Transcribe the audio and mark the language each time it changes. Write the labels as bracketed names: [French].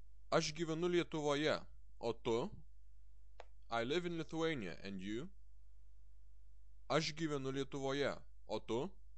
[Lithuanian] Aš gyvenu Lietuvoje, o tu? [English] I live in Lithuania, and you? [Lithuanian] Aš gyvenu Lietuvoje, o tu?